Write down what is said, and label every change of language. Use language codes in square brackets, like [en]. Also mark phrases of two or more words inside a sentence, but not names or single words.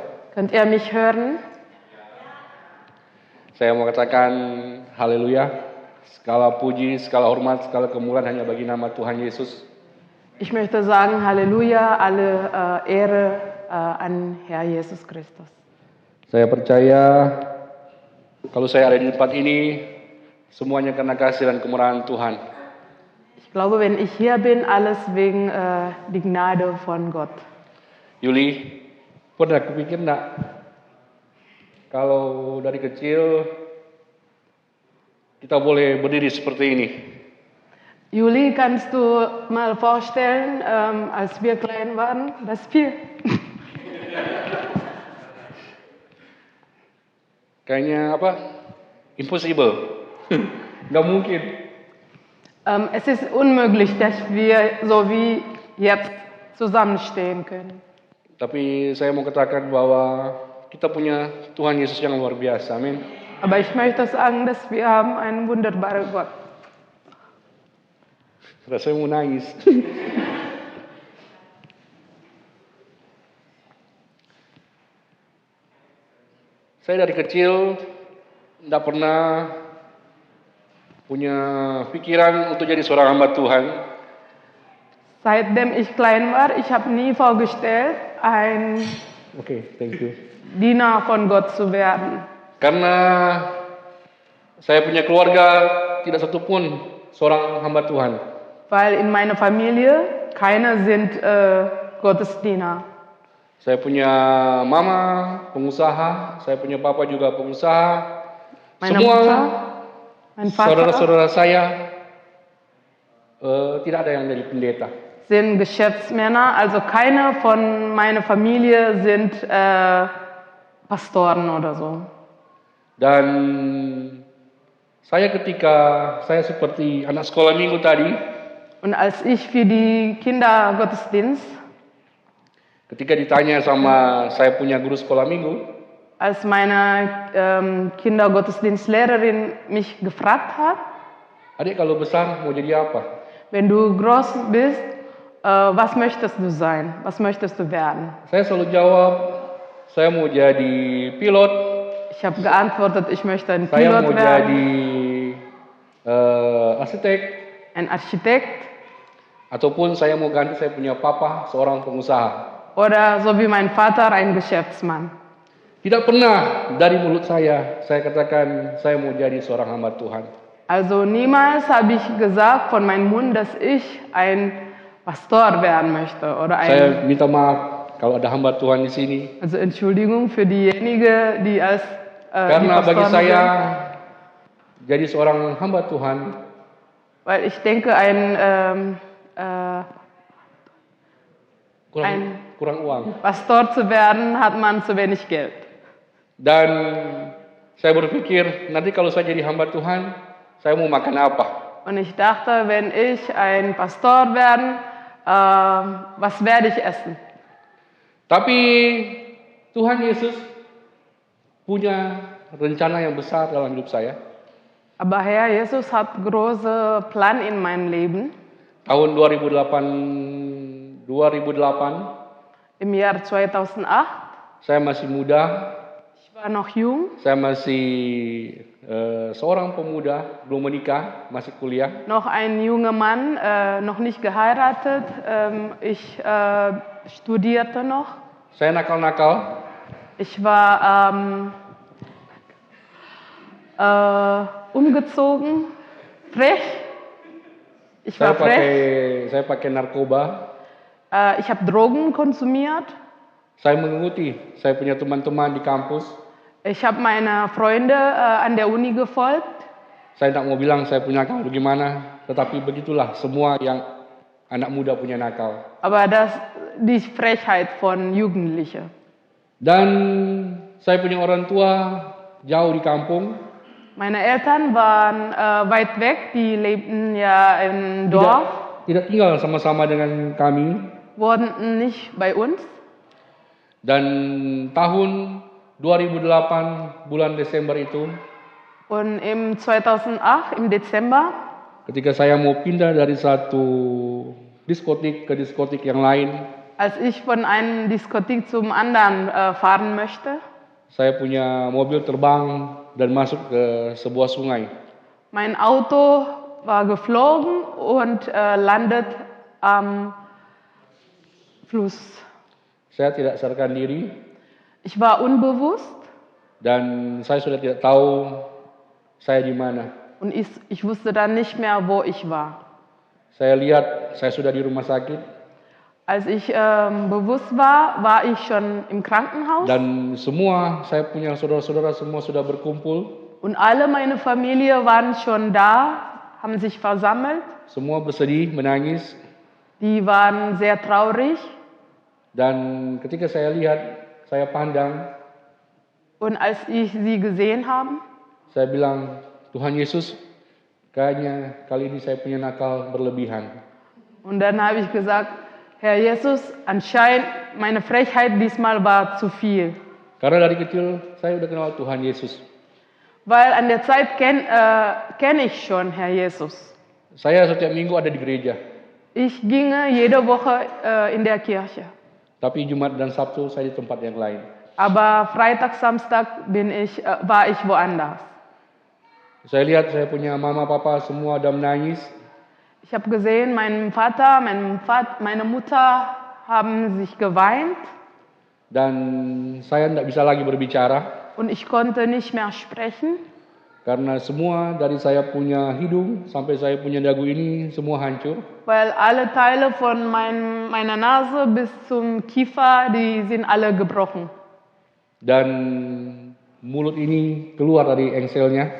[de] Könnt ihr mich hören? [id] Saya mau katakan haleluya, segala puji, segala hormat, segala kemuliaan hanya bagi nama Tuhan Yesus. [de] Ich möchte sagen Halleluja, alle Ehre an Herr Jesus Christus. [id] Saya percaya kalau saya ada di tempat ini, semuanya karena kasih dan kemurahan Tuhan. [de] Ich glaube, wenn ich hier bin, alles wegen die Gnade von Gott. [id] Yuli, pernah kepikir enggak kalau dari kecil kita boleh berdiri seperti ini? [de] Juli, kannst du mal vorstellen, als wir klein waren, dass wir [id] Kayaknya apa? Impossible. Nggak mungkin. [de] es ist unmöglich, dass wir so wie jetzt zusammenstehen können. [id] Tapi saya mau katakan bahwa kita punya Tuhan Yesus yang luar biasa. Amin. [de] Aber ich möchte sagen, dass wir haben einen wunderbaren Gott. [id] Rasanya mau nangis. Saya dari kecil tidak pernah punya pikiran untuk jadi seorang hamba Tuhan. [de] Seitdem ich klein war, ich habe nie vorgestellt, ein [en] Oke, thank you. [de] Diener von Gott zu werden. [id] Karena saya punya keluarga tidak satupun seorang hamba Tuhan. [de] Weil in meiner Familie keiner sind Gottesdiener. [id] Saya punya mama pengusaha, saya punya papa juga pengusaha. [de] Meine [id] Semua [de] Mutter, mein Vater [id] saudara-saudara saya tidak ada yang dari pendeta. [de] sind Geschäftsmänner, also keiner von meiner Familie sind Pastoren oder so. [id] Dan saya ketika saya seperti anak sekolah minggu tadi, [de] Und als ich für die Kindergottesdienst, [id] ketika ditanya sama saya punya guru sekolah minggu, [de] als meine Kindergottesdienstlehrerin mich gefragt hat, adik kalau besar mau jadi apa? wenn du groß bist, was möchtest du sein? Was möchtest du werden? [id] Saya selalu jawab, saya mau jadi pilot, [de] Ich habe geantwortet, ich möchte ein [id] saya [de] Pilot [id] mau [de] werden, [id] jadi arsitek, [de] ein Architekt [id] ataupun saya mau ganti saya punya papa seorang pengusaha. [de] oder so wie mein Vater ein Geschäftsmann. [id] Tidak pernah dari mulut saya katakan saya mau jadi seorang hamba Tuhan. [de] Also niemals habe ich gesagt von meinem Mund, dass ich ein Pastor werden möchte oder [id] Saya [de] ein, [id] minta maaf kalau ada hamba Tuhan di sini. [de] also Entschuldigung für diejenigen, die als die [id] Karena bagi [de] Pastoren [id] saya [de] sind, [id] jadi seorang hamba Tuhan [de] weil ich denke, [id] kurang uang. [de] Pastor zu werden, hat man zu wenig Geld. [id] Dan saya berpikir nanti kalau saya jadi hamba Tuhan, saya mau makan apa? [de] Und ich dachte, wenn ich ein Pastor werden, was werde ich essen? [id] Tapi Tuhan Yesus punya rencana yang besar dalam hidup saya. [de] Aber Herr Jesus hat große Plan in meinem Leben. [id] Tahun 2008 [de] Im Jahr 2008, [id] saya masih muda, [de] ich war noch jung, [id] saya masih seorang pemuda, belum menikah, masih kuliah. [de] noch ein junger Mann, noch nicht geheiratet. Ich studierte noch. [id] Saya nakal-nakal, [de] Ich war umgezogen, frech. Ich war frech. [id] saya pakai narkoba. [de] Ich habe Drogen konsumiert. [id] Saya mengikuti, saya punya teman-teman di kampus. [de] Ich habe meine Freunde an der Uni gefolgt. [id] Saya tidak mau bilang saya punya nakal bagaimana, tetapi begitulah semua yang anak muda punya nakal. [de] Aber das die Frechheit von Jugendlichen. [id] Dan saya punya orang tua jauh di kampung. [de] Meine Eltern waren weit weg, die lebten ja im Dorf, [id] Tidak tinggal sama-sama dengan kami. [de] wohnten nicht bei uns. [id] Dan tahun 2008 bulan Desember itu, [de] Und im 2008, im Dezember, [id] ketika saya mau pindah dari satu diskotik ke diskotik yang lain, [de] als ich von einer Diskothek zum anderen fahren möchte, [id] saya punya mobil terbang dan masuk ke sebuah sungai. [de] mein Auto war geflogen und landet am Fluss. [id] Saya tidak sadarkan diri [de] Ich war unbewusst [id] dan saya sudah tidak tahu saya di mana. [de] und ich wusste dann nicht mehr, wo ich war. [id] Saya lihat saya sudah di rumah sakit [de] Als ich bewusst war, war ich schon im Krankenhaus [id] dan semua saya punya saudara-saudara semua sudah berkumpul. [de] und alle meine Familie waren schon da, haben sich versammelt. [id] semua bersedih, menangis. [de] Die waren sehr traurig. [id] Dan ketika saya lihat, saya pandang, [de] Und als ich sie gesehen habe, [id] saya bilang, Tuhan Yesus, kayaknya kali ini saya punya nakal berlebihan. [de] und dann habe ich gesagt, Herr Jesus, anscheinend meine Frechheit diesmal war zu viel. [id] Karena dari kecil saya udah kenal Tuhan Yesus. [de] Weil an der Zeit kenne ich schon Herr Jesus. [id] Saya setiap minggu ada di gereja. [de] Ich ginge jede Woche in der Kirche. [id] Tapi Jumat dan Sabtu saya di tempat yang lain. [de] Aber Freitag, Samstag war ich woanders. [id] Saya lihat saya punya mama, papa semua ada menangis. [de] Ich habe gesehen, mein Vater, meine Mutter haben sich geweint [id] Dan saya tidak bisa lagi berbicara. [de] und ich konnte nicht mehr sprechen, [id] Karena semua dari saya punya hidung sampai saya punya dagu ini semua hancur. [de] weil alle Teile von meiner Nase bis zum Kiefer, die sind alle gebrochen. [id] Dan mulut ini keluar dari engselnya.